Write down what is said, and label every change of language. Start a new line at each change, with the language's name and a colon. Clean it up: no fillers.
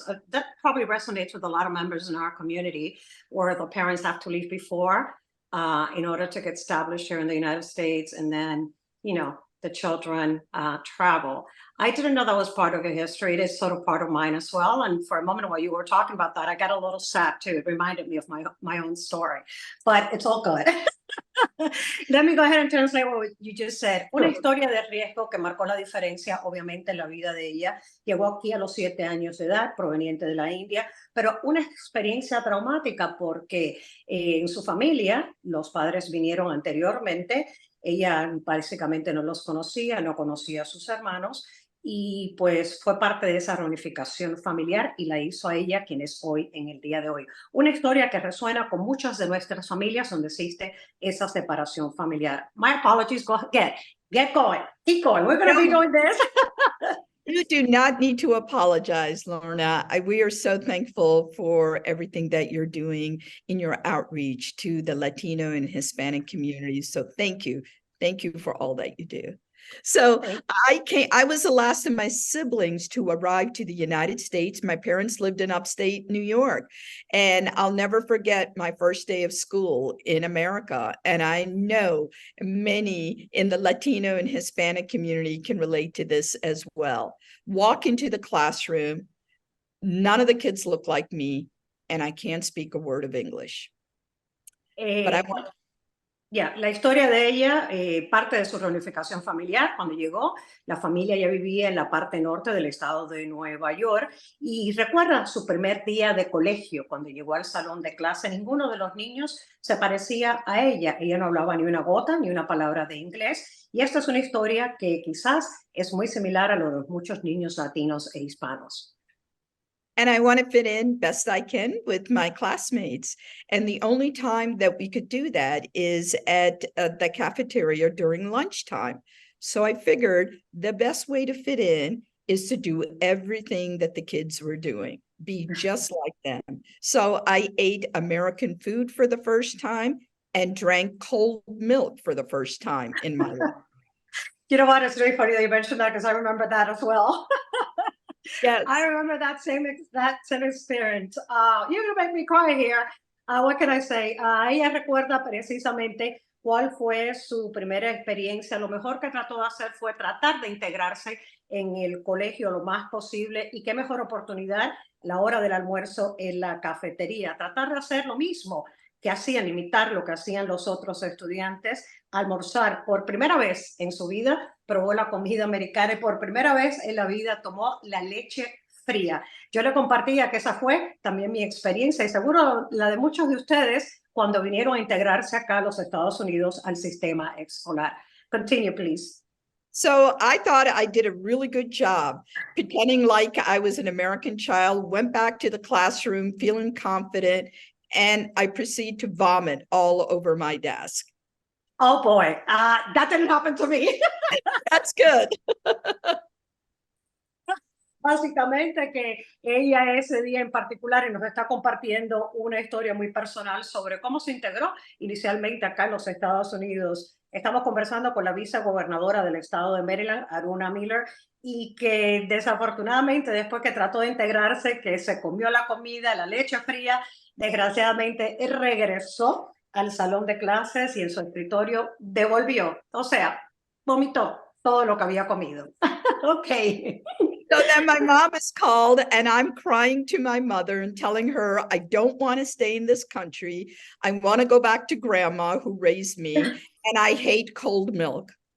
English: That probably resonates with a lot of members in our community, where the parents have to leave before in order to get established here in the United States, and then, you know, the children travel. I didn't know that was part of your history. It is sort of part of mine as well. And for a moment while you were talking about that, I got a little sad too. It reminded me of my own story, but it's all good. Let me go ahead and translate what you just said.
Spanish: Una historia de riesgo que marcó la diferencia, obviamente, en la vida de ella. Llegó aquí a los 7 años de edad, proveniente de la India, pero una experiencia traumática porque en su familia, los padres vinieron anteriormente. Ella básicamente no los conocía, no conocía a sus hermanos. y pues fue parte de esa reunificación familiar y la hizo a ella quien es hoy en el día de hoy. Una historia que resuena con muchas de nuestras familias donde existe esa separación familiar.
English: My apologies, go ahead. Get going. Keep going. We're going to be doing this. You do not need to apologize, Lorna. We are so thankful for everything that you're doing in your outreach to the Latino and Hispanic communities. So thank you. Thank you for all that you do. So I was the last of my siblings to arrive to the United States. My parents lived in upstate New York, and I'll never forget my first day of school in America. And I know many in the Latino and Hispanic community can relate to this as well. Walk into the classroom, none of the kids look like me, and I can't speak a word of English. But I want
Spanish: la historia de ella, parte de su reunificación familiar, cuando llegó, la familia ya vivía en la parte norte del estado de Nueva York y recuerda su primer día de colegio, cuando llegó al salón de clase, ninguno de los niños se parecía a ella. Ella no hablaba ni una gota, ni una palabra de inglés y esta es una historia que quizás es muy similar a lo de muchos niños latinos e hispanos.
English: And I want to fit in best I can with my classmates. And the only time that we could do that is at the cafeteria during lunchtime. So I figured the best way to fit in is to do everything that the kids were doing, be just like them. So I ate American food for the first time and drank cold milk for the first time in my life. You know what? It's very funny that you mentioned that because I remember that as well. Yes. I remember that same experience. You're going to make me cry here. What can I say?
Spanish: Ella recuerda precisamente cuál fue su primera experiencia. Lo mejor que trató de hacer fue tratar de integrarse en el colegio lo más posible y qué mejor oportunidad la hora del almuerzo en la cafetería. Tratar de hacer lo mismo que hacían, imitar lo que hacían los otros estudiantes, almorzar por primera vez en su vida, probó la comida americana y por primera vez en la vida tomó la leche fría. Yo le compartía que esa fue también mi experiencia y seguro la de muchos de ustedes cuando vinieron a integrarse acá a los Estados Unidos al sistema escolar.
English: Continue, please. So I thought I did a really good job pretending like I was an American child, went back to the classroom feeling confident, and I proceed to vomit all over my desk. Oh boy, that didn't happen to me. That's good.
Spanish: Básicamente que ella ese día en particular y nos está compartiendo una historia muy personal sobre cómo se integró inicialmente acá en los Estados Unidos. Estamos conversando con la vicegobernadora del estado de Maryland, Aruna y que desafortunadamente después que trató de integrarse, que se comió la comida, la leche fría, desgraciadamente regresó al salón de clases y en su escritorio devolvió, o sea, vomitó todo lo que había comido.
English: Okay. So then my mom is called and I'm crying to my mother and telling her I don't want to stay in this country. I want to go back to grandma who raised me and I hate cold milk.